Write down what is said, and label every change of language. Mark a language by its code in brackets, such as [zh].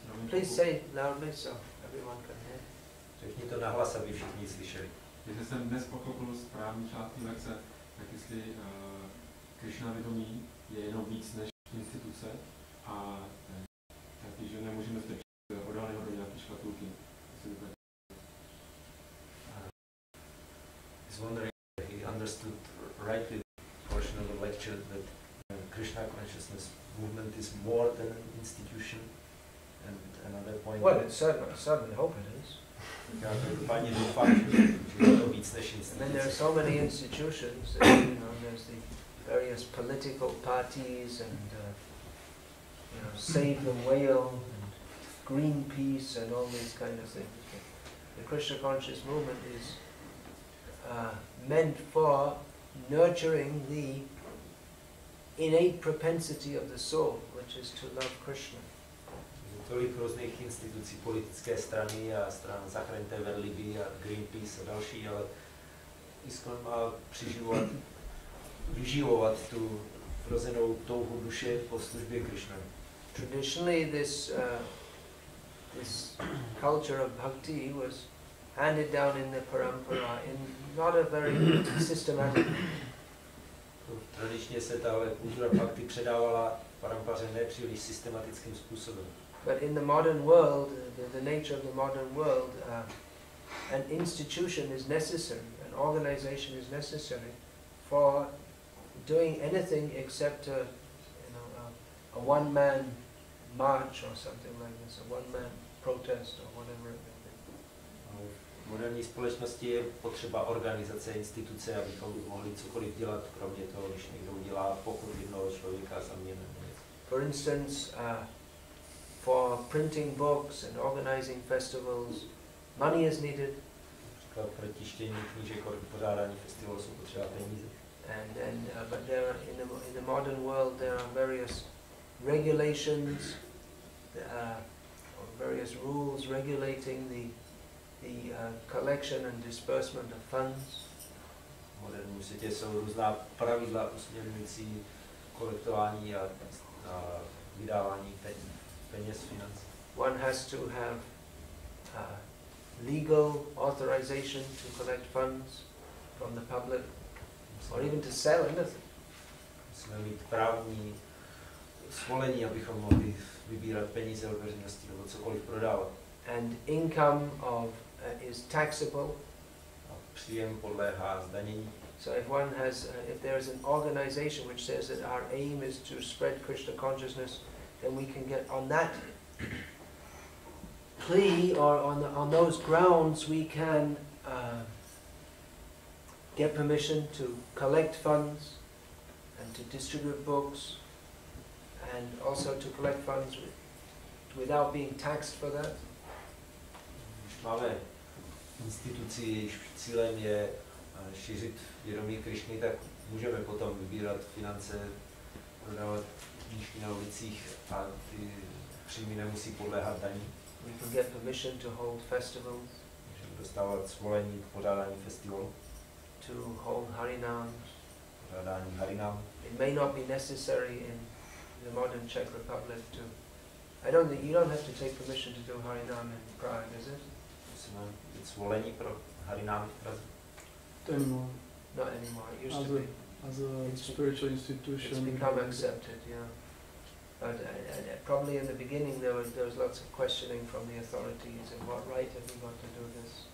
[en] Please say loudly so everyone can hear. [cs] Řekni to nahlas, aby všichni slyšeli. Jestli jsem dnes pochopil správný část té lekce, tak jestli Krishna vědomí je jenom víc než instituce a taky, že nemůžeme strčit oddaného do nějaké škatulky. [en] He's wondering if he understood rightly the portion of the lecture that Krishna consciousness movement is more than an institution, and another point. Well, I certainly hope it is. [cs] Já každopádně doufám, že je to víc než [en] And then there are [cs] instituce. [en] so many institutions. That, you know, there's the various political parties and Save the Whale and Greenpeace and all these kind of things. The Krishna conscious movement is meant for nurturing the innate propensity of the soul, which is to love Krishna. [cs] Tolik různých institucí, politické strany a stran Zachránte Verliby a Greenpeace a další, ale ISKCON má vyživovat tu vrozenou touhu duše po službě Krishna. [en] Traditionally, this culture of bhakti was handed down in the parampara in not a very systematic way. [cs] Tradičně se tahle kultura bhakti předávala v parampaře nepříliš systematickým způsobem. [en] But in the modern world, the nature of the modern world, an institution is necessary, an organization is necessary for doing anything except a one-man march or something like this, a one-man protest or whatever it may be. [cs] V moderní společnosti je potřeba organizace, instituce, abychom mohli cokoliv dělat, kromě toho, když někdo udělá pochod jednoho člověka za mě. [en] For instance, for printing books and organizing festivals, money is needed. [cs] Například pro tištění knížek, pořádání festivalu jsou potřeba peníze. [en] And then, but there are, in the modern world there are various regulations, or various rules regulating the collection and disbursement of funds. [cs] V moderním světě jsou různá pravidla usměrňující kolektování a vydávání peněz, financí. [en] One has to have legal authorization to collect funds from the public, or even to sell anything. [cs] Musíme mít právní svolení, abychom mohli vybírat peníze od veřejnosti nebo cokoliv prodávat. [en] And income is taxable. [cs] A příjem podléhá zdanění. [en] So if one has, if there is an organization which says that our aim is to spread Krishna consciousness, then we can get on that plea, or on those grounds we can get permission to collect funds and to distribute books, and also to collect funds without being taxed for that. [cs] Když máme instituci, jejíž cílem je šířit vědomí Krišny, tak můžeme potom vybírat finance, prodávat knížky na ulicích a ty příjmy nemusí podléhat daní. [en] We can get permission to hold festivals, [cs] Můžeme dostávat svolení k pořádání festivalu, [en] to hold harinams. [cs] pořádání harinám. [en] It may not be necessary in the modern Czech Republic to. I don't think you don't have to take permission to do harinam in Prague, is it? [cs] Musíme mít svolení pro harinám v Praze. [en] Anymore. Not anymore. It used to be. As a spiritual institution. It's become accepted, yeah. But probably in the beginning there was lots of questioning from the authorities and what right have we got to do this.